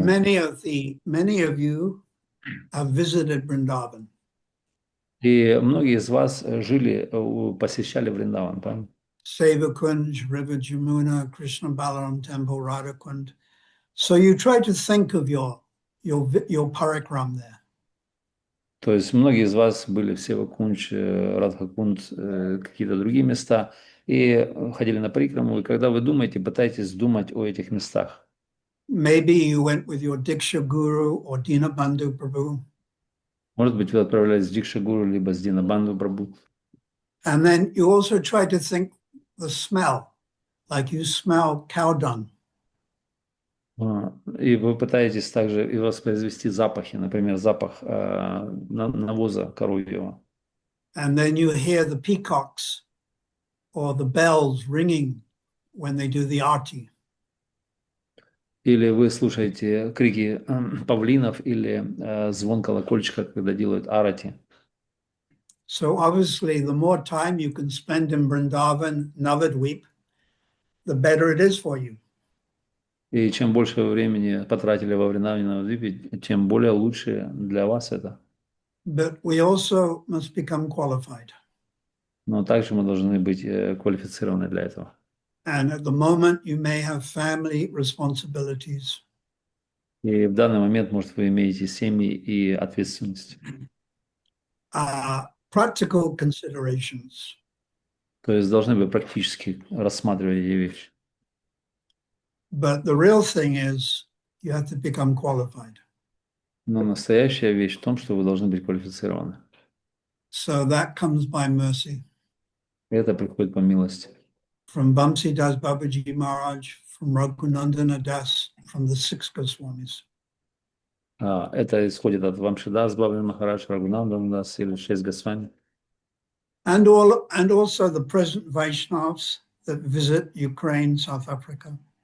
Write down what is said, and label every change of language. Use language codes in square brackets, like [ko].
[en] Many of you have visited Vrindavan. [ru] И многие из вас посещали Вриндаван, правильно? [en] Sevakunj, River Jamuna, Krishna Balaram Temple, Radhakund. So you try to think of your parikram there. [ru] То есть многие из вас были в Севакундж, Радхакунд, какие-то другие места, и ходили на парикраму, и когда вы думаете, пытайтесь думать о этих местах. [en] Maybe you went with your Diksha Guru or Dinabandhu Prabhu. [ru] Может быть, вы отправлялись с Дикша Гуру, либо с Динабанду Прабху. [en] And then you also try to think the smell, like you smell cow dung. [ru] И вы пытаетесь также и воспроизвести запахи, например, запах навоза коровьего. [en] And then you hear the peacocks or the bells ringing when they do the arti. [ru] Или вы слушаете крики павлинов или звон колокольчика, когда делают арати. [en] So obviously, the more time you can spend in Vrindavan, Navadvip, the better it is for you. [ru] И чем больше времени потратили во Вриндаване, тем более лучше для вас это. [en] But we also must become qualified. [ru] Но также мы должны быть квалифицированы для этого. [en] And at the moment, you may have family responsibilities. [ru] И в данный момент, может, вы имеете семьи и ответственность. [en] Practical considerations. [ru] То есть должны вы практически рассматривать эти вещи. [en] But the real thing is you have to become qualified. [ru] Но настоящая вещь в том, что вы должны быть квалифицированы. [en] So that comes by mercy. [ru] Это приходит по милости. [en] From Bamsi Das Babaji Maharaj, from Raghunandana Das, from the 6 Goswamis. [ru] Это исходит от Вамшидас Бабаджи Махарадж, Рагунандана Дас или 6 Госвами. [en] And also the present Vaishnavas, that visit Ukraine, South Africa.